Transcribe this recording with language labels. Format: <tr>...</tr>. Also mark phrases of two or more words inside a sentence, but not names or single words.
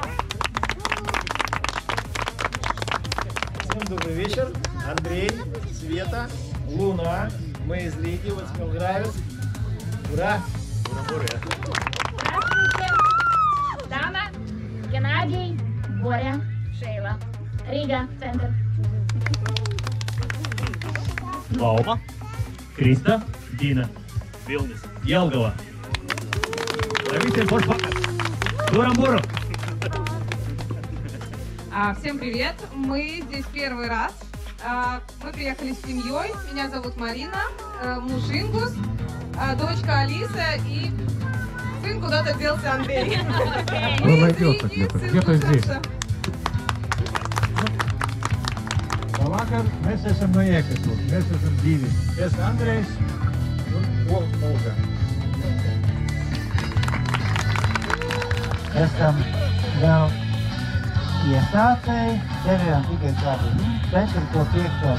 <ru>Всем добрый вечер. Андрей, Света, Луна. Мы из Риги, вот Смилгравец. Ура! Здравствуйте. Дана, Геннадий, Боря, Шейла. Рига, центр.</ru> <lv>Laupa, Krista, Dina, Vilnis, Jelgava. Lai visiem foršs vakars!</lv> <ru>Бурам-бурам! Всем привет! Мы здесь первый раз. Мы приехали с семьей. Меня зовут Марина, муж Ингус, дочка Алиса и сын куда-то делся Андрей. Он найдется где-то здесь.</ru> <lv>Vakar mēs esam no Jēkabpils, mēs esam divi. Es Andrejs un Olga. Esam vēl iesācēji, devējām tikai kādu 4.5.</lv>